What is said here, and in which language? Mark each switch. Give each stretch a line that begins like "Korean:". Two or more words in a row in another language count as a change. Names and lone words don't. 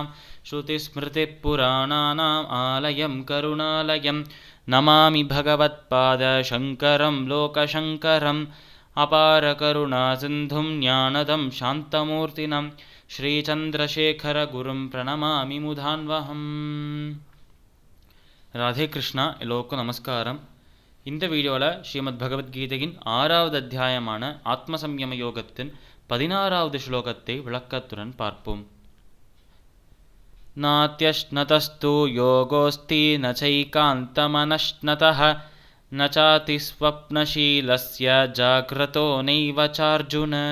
Sanskrit: श्रुतिस्मृतिपुराणानाम् आलयं करुणालयं नमामि भगवत्पादशङ्करं लोकशङ्करम्। अपारकरुणासिन्धुं ज्ञानदं शान्तमूर्तिनं श्रीचन्द्रशेखरगुरुं प्रणमामि मुधान्वहम्.
Tamil: ராதே கிருஷ்ணா. எல்லோருக்கும் நமஸ்காரம். இந்த வீடியோவில் ஸ்ரீமத் பகவத்கீதையின் 6வது அத்தியாயமான ஆத்மசம்யம யோகத்தின் 16வது ஸ்லோகத்தை விளக்கத்துடன் பார்ப்போம்.
Sanskrit: नात्यश्नतस्तु योगोऽस्ति न चैकान्तमनश्नतः न चाति स्वप्नशीलस्य जाग्रतो नैव चार्जुन.